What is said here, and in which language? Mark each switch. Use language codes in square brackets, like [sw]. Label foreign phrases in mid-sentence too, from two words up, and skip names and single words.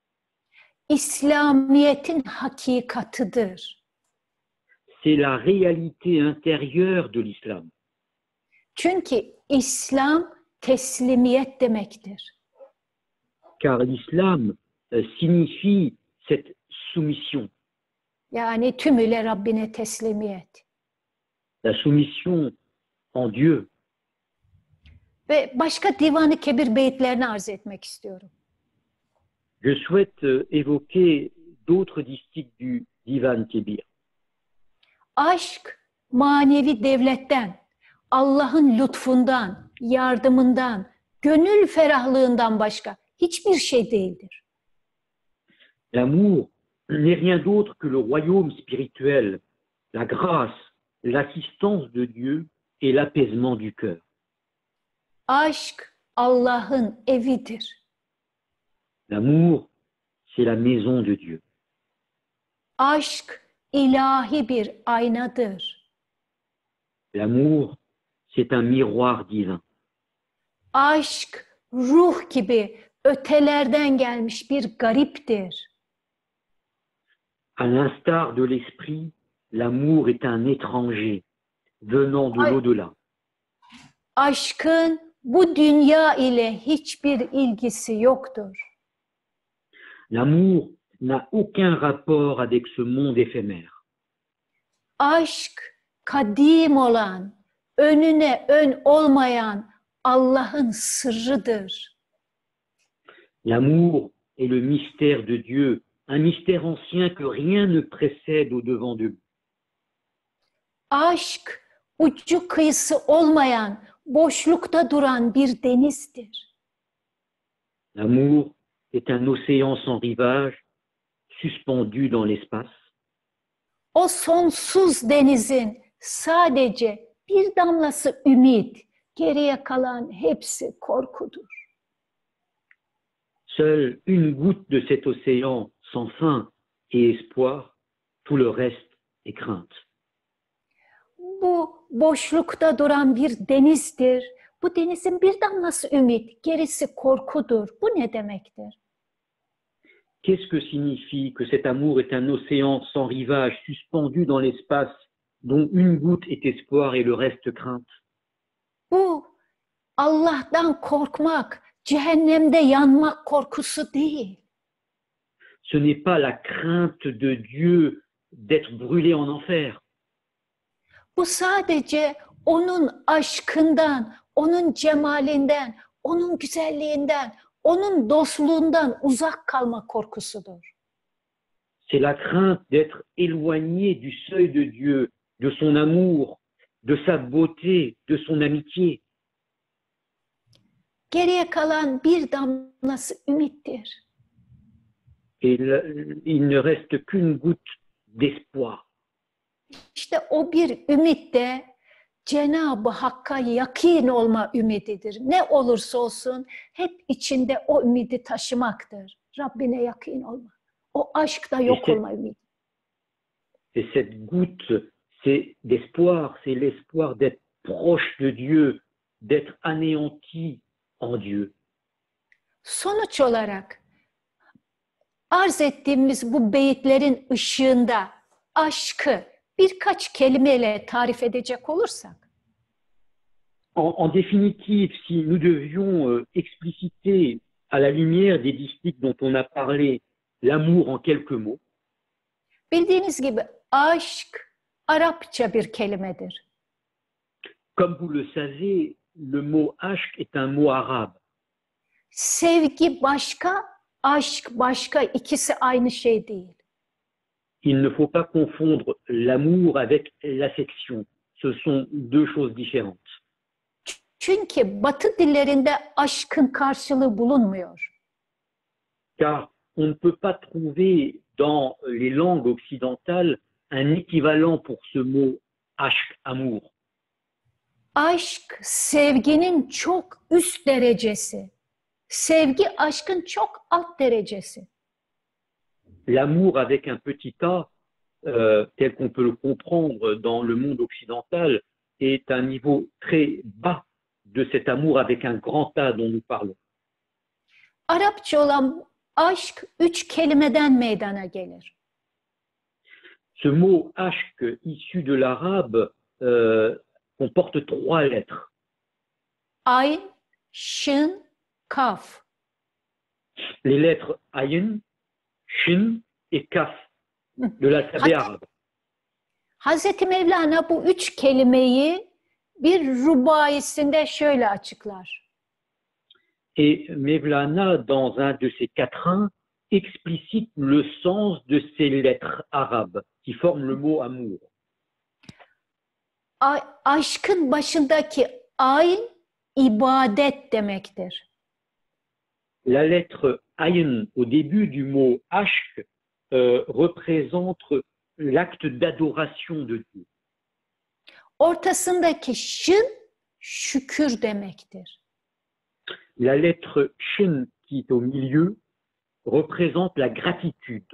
[tr] İslamiyet'in hakikatıdır. [fr] C'est la réalité intérieure de l'islam. [tr] Çünkü İslam teslimiyet demektir. [fr] Car l'islam signifie cette soumission, [tr] Yani tümüyle Rabbine teslimiyet. [fr] la soumission en Dieu. [tr] Ve başka Divan-ı Kebir beyitlerini arz etmek istiyorum. [fr] Je souhaite évoquer d'autres distiques du Divan Kebir. [tr] Aşk manevi devletten, Allah'ın lütfundan, yardımından, gönül ferahlığından başka hiçbir şey değildir. [fr] L'amour n'est rien d'autre que le royaume spirituel, la grâce, l'assistance de Dieu et l'apaisement du cœur. [tr] Aşk Allah'ın evidir. [fr] L'amour, c'est la maison de Dieu. [tr] Aşk ilahi bir aynadır. [fr] L'amour, c'est un miroir divin. [tr] Aşk ruh gibi ötelerden gelmiş bir gariptir. [fr] À l'instar de l'esprit, l'amour est un étranger venant de l'au-delà. [tr] Aşkın bu dünya ile hiçbir ilgisi yoktur. [fr] L'amour n'a aucun rapport avec ce monde éphémère. [tr] Aşk kadim olan, önüne ön olmayan Allah'ın sırrıdır. [fr] L'amour est le mystère de Dieu, un mystère ancien que rien ne précède au-devant de lui. [tr] Aşk ucu kıyısı olmayan, boşlukta duran bir denizdir. [fr] L'amour est un océan sans rivage, suspendu dans l'espace. [tr] O sonsuz denizin sadece bir damlası ümit, geriye kalan hepsi korkudur. [fr] Seule une goutte de cet océan sans fin et espoir, tout le reste est crainte. [tr] Bu boşlukta duran bir denizdir. Bu denizin bir damlası ümit, gerisi korkudur. Bu ne demektir? [fr] Qu'est-ce que signifie que cet amour est un océan sans rivage, suspendu dans l'espace, dont une goutte est espoir et le reste crainte? [tr] Bu Allah'tan korkmak, cehennemde yanmak korkusu değil. [fr] Ce n'est pas la crainte de Dieu d'être brûlé en enfer. [tr] Bu sadece onun aşkından, onun cemalinden, onun güzelliğinden, onun dostluğundan uzak kalma korkusudur. [fr] C'est la crainte d'être éloigné du seuil de Dieu, de son amour, de sa beauté, de son amitié. [tr] Geriye kalan bir damlası ümittir. [fr] Et il ne reste qu'une goutte d'espoir. [tr] İşte o bir ümit de Cenab-ı Hakk'a yakîn olma ümididir. Ne olursa olsun hep içinde o ümidi taşımaktır. Rabbine yakîn olma. O aşkta yok olma ümidi. [fr] Et cette goutte, c'est d'espoir, c'est l'espoir d'être proche de Dieu, d'être anéanti en Dieu. [tr] Sonuç olarak arz ettiğimiz bu beyitlerin ışığında aşkı birkaç kelimeyle tarif edecek olursak, [fr] En définitive, si nous devions expliciter à la lumière des distiques dont on a parlé l'amour en quelques mots, [tr] bildiğiniz gibi aşk Arapça bir kelimedir. [fr] Comme vous le savez, le mot aşk est un mot arabe. [tr] Sevgi başka, aşk başka, ikisi aynı şey değil. [fr] Il ne faut pas confondre l'amour avec l'affection. Ce sont deux choses différentes. [tr] Çünkü Batı dillerinde aşkın karşılığı bulunmuyor. [fr] Car on ne peut pas trouver dans les langues occidentales un équivalent pour ce mot aşk, amour. [tr] Aşk sevginin çok üst derecesi. Sevgi aşkın çok alt derecesi. [fr] L'amour avec un petit a, tel qu'on peut le comprendre dans le monde occidental, est un niveau très bas de cet amour avec un grand A dont nous parlons. [tr] Arapça olan aşk 3 kelimeden meydana gelir. [fr] Ce mot aşk issu de l'arabe comporte 3 lettres. [tr] Ayn, şın, kaf. [fr] Les lettres ayin, shin et kaf de l'alphabet arabe. [tr] Hazreti Mevlana bu 3 kelimeyi bir rubaisinde şöyle açıklar. [fr] Et Mevlana, dans un de ses quatrains, explicite le sens de ces lettres arabes qui forment le mot amour. [tr] Aşkın başındaki ayn ibadet demektir. [fr] La lettre ayin au début du mot aşk représente l'acte d'adoration de Dieu. [tr] Ortasındaki şın şükür demektir. [fr] La lettre shin qui est au milieu représente la gratitude.